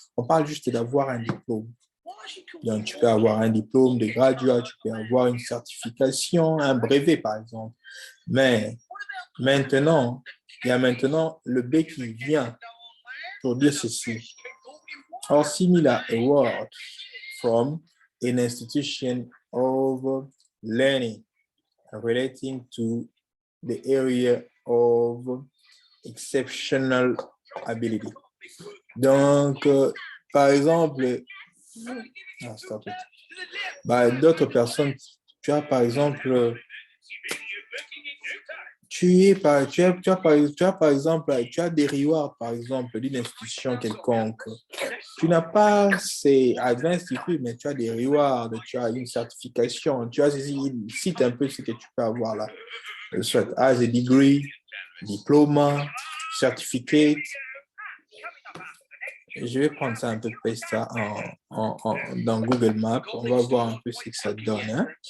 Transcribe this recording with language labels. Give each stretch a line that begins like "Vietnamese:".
French: On parle juste d'avoir un diplôme. Donc, tu peux avoir un diplôme de graduat, tu peux avoir une certification, un brevet, par exemple. Mais maintenant, il y a maintenant le B qui vient pour dire ceci.
English: Or similar award from an institution of learning relating to the area of exceptional ability.
French: Donc, par exemple, d'autres personnes, tu as par exemple, tu as par exemple, tu as des rewards par exemple d'une institution quelconque. Tu n'as pas ces advanced degrees, mais tu as des rewards, tu as une certification, tu as il cite un peu ce que tu peux avoir là. Soit
English: as a degree,
French: diplôme, certificate. Je vais prendre ça un peu, paste ça dans Google Maps. On va voir un peu ce que ça donne. Hein?